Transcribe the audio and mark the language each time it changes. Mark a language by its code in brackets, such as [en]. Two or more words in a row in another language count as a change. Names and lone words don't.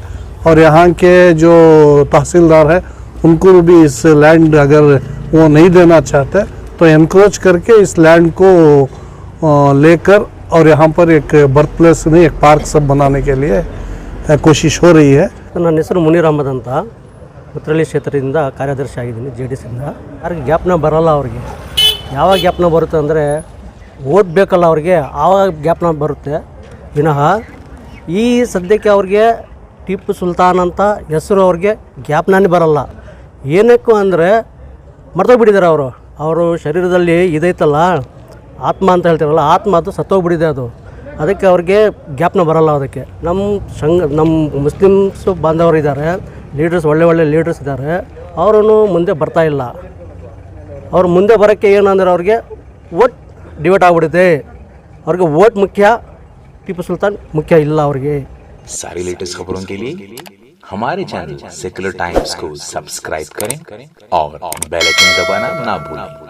[hi] और यहाँ के जो तहसीलदार है उनको भी इस लैंड अगर वो नहीं देना चाहते तो एनक्रोच करके इस लैंड को लेकर और यहाँ पर एक [en] birth place [hi] नहीं एक पार्क सब बनाने के लिए कोशिश हो रही है। [kn] ನನ್ನ ಹೆಸರು ಮುನೀರ್ ಅಹಮದ್ ಅಂತ ಮುತ್ರಳ್ಳಿ ಕ್ಷೇತ್ರದಿಂದ ಕಾರ್ಯದರ್ಶಿ ಆಗಿದ್ದೀನಿ JDS ಇಂದ। ಯಾರಿಗೆ ಗ್ಯಾಪ್ನ ಬರಲ್ಲ, ಅವ್ರಿಗೆ ಯಾವಾಗ ಗ್ಯಾಪ್ನ ಬರುತ್ತೆ ಅಂದರೆ ಓಟ್ ಬೇಕಲ್ಲ ಅವ್ರಿಗೆ, ಆವಾಗ ಗ್ಯಾಪ್ನ ಬರುತ್ತೆ ವಿನಃ ಈ ಸದ್ಯಕ್ಕೆ ಅವ್ರಿಗೆ ಟಿಪ್ಪು ಸುಲ್ತಾನ್ ಅಂತ ಹೆಸರು ಅವ್ರಿಗೆ ಗ್ಯಾಪ್ನೇ ಬರಲ್ಲ। ಏನಕ್ಕೂ ಅಂದರೆ ಮರ್ತೋಗ್ಬಿಟ್ಟಿದ್ದಾರೆ ಅವರು ಶರೀರದಲ್ಲಿ ಇದೈತಲ್ಲ ಆತ್ಮ ಅಂತ ಹೇಳ್ತಾರಲ್ಲ, ಆತ್ಮ ಅದು ಸತ್ತೋಗ್ಬಿಟ್ಟಿದೆ ಅದು, ಅದಕ್ಕೆ ಅವ್ರಿಗೆ ಗ್ಯಾಪ್ನ ಬರಲ್ಲ। ಅದಕ್ಕೆ ನಮ್ಮ ಮುಸ್ಲಿಮ್ಸ್ ಬಾಂಧವರು ಇದ್ದಾರೆ, ಲೀಡರ್ಸ್ ಒಳ್ಳೆ ಲೀಡರ್ಸ್ ಇದ್ದಾರೆ, ಅವರೂ ಮುಂದೆ ಬರ್ತಾ ಇಲ್ಲ। ಅವ್ರು ಮುಂದೆ ಬರೋಕ್ಕೆ ಏನಂದ್ರೆ ಅವ್ರಿಗೆ [en] vote divide [kn] ಆಗಿಬಿಡುತ್ತೆ, ಅವ್ರಿಗೆ ವೋಟ್ ಮುಖ್ಯ, ಟಿಪ್ಪು ಸುಲ್ತಾನ್ ಮುಖ್ಯ ಇಲ್ಲ ಅವ್ರಿಗೆ। [hi] सारी लेटेस्ट खबरों के लिए हमारे चैनल सेक्युलर टाइम्स को सब्सक्राइब करें और [en] bell icon [hi] दबाना ना भूलें।